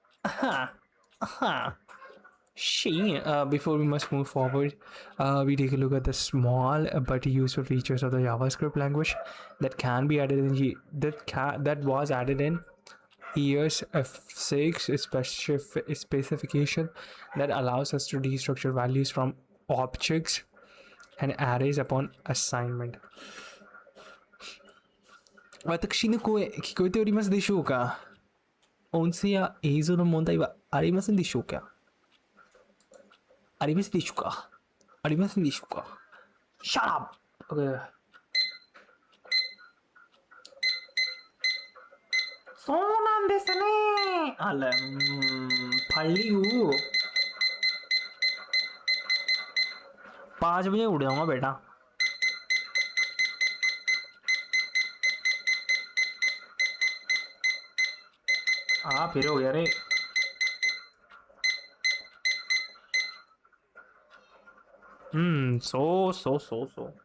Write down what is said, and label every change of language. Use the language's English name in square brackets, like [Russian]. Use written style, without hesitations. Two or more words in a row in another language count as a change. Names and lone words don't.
[English] Before we must move forward, we take a look at the small but useful features of the JavaScript language that can be added in that was added in years F6 specification that allows us to destructure values from objects and arrays upon assignment. [Japanese] 私の声聞こえておりますでしょうか？音声や映像の問題はありませんでしょうか？ありますでしょうか？ありませんでしょうか？ [English] Shut up! [Hindi] Okay. [Japanese] そうなんですね。 [Hindi] पल्ली हूँ 5 बजे उठ जाऊंगा बेटा। फिर हो गया रे। [English] So.